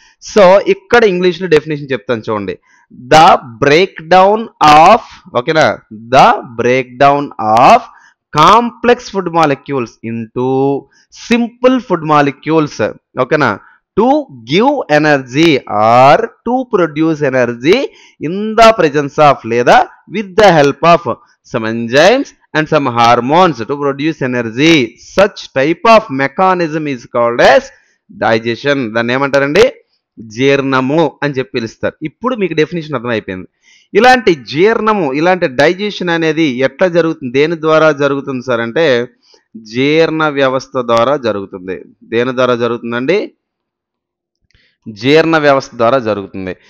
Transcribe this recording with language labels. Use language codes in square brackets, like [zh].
[te] So ఇక్కడ ఇంగ్లీష్లో definition చెప్తాను చూడండి. [en] The break down of, ఓకేనా, the break down of complex food molecules into simple food molecules. ఓకేనా? To give energy or to produce energy in the presence of లేదా with the help of some enzymes and some hormones to produce energy. Such type of mechanism is called as digestion. [te] దాన్ని ఏమంటారండి? జీర్ణము అని చెప్పి పిలుస్తారు. ఇప్పుడు మీకు definition అర్థమైపోయింది. ఇలాంటి జీర్ణము, ఇలాంటి డైజెషన్ అనేది ఎట్లా జరుగుతుంది, దేని ద్వారా జరుగుతుంది సార్ అంటే, జీర్ణ వ్యవస్థ ద్వారా జరుగుతుంది. దేని ద్వారా జరుగుతుందండి? జీర్ణ వ్యవస్థ ద్వారా జరుగుతుంది.